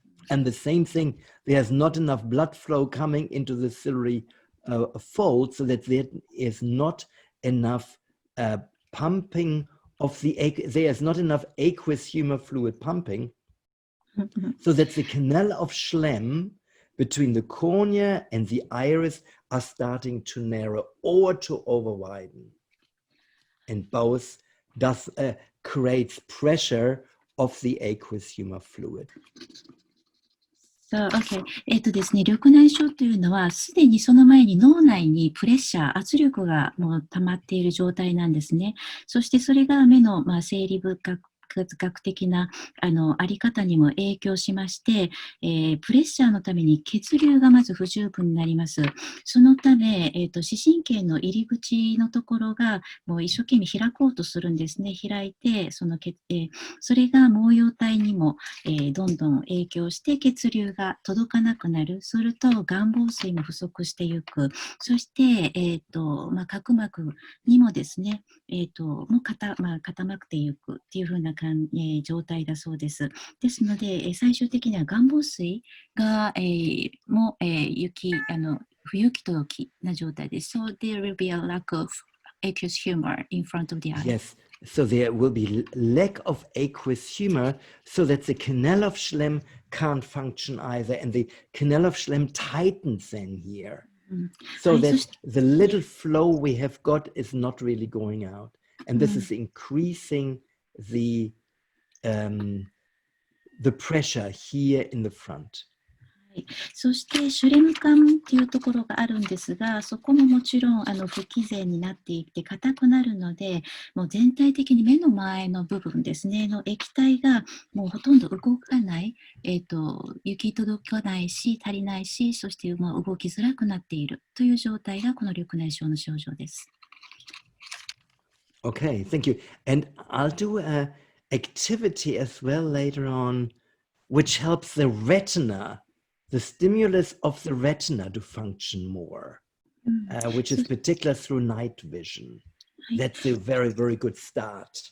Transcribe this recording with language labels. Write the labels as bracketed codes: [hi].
[en] And the same thing, there's not enough blood flow coming into the ciliary fold, so that there is not enough pumping of there is not enough aqueous humor fluid pumping, so that the canal of Schlemm between the cornea and the iris are starting to narrow or to over widen, and both creates pressure of the aqueous humor fluid. So, okay. [ja] ですね、緑内障というのは、すでにその前に脳内にプレッシャー、圧力がもう溜まっている状態なんですね。そしてそれが目の、生理学的なあり方にも影響しまして、プレッシャーのために血流がまず不十分になります。そのため、視神経の入り口のところがもう一生懸命開こうとするんですね。開いて、それが毛様体にも、どんどん影響して血流が届かなくなる。すると眼房水も不足していく。そして、角膜にもですね、もう固まっていくっていう風な状態だそうです。ですので、最終的には眼房水が、も不行き届きな状態です。 [en] So there will be a lack of aqueous humor in front of the eye. Yes, so there will be lack of aqueous humor, so that the canal of Schlemm can't function either, and the canal of Schlemm tightens then here, so that the little flow we have got is not really going out, and this is increasing the pressure here in the front. [ja] そしてシュレム感っていうところがあるんですが、そこももちろん不毅然になっていって硬くなるので、もう全体的に目の前の部分ですねの液体がもうほとんど動かない、行き届かないし足りないし、そしてもう動きづらくなっているという状態がこの緑内障の症状です。 [en] Okay, thank you. And I'll do an activity as well later on, which helps the retina, the stimulus of the retina to function more, which is particular through night vision. That's a very, very good start,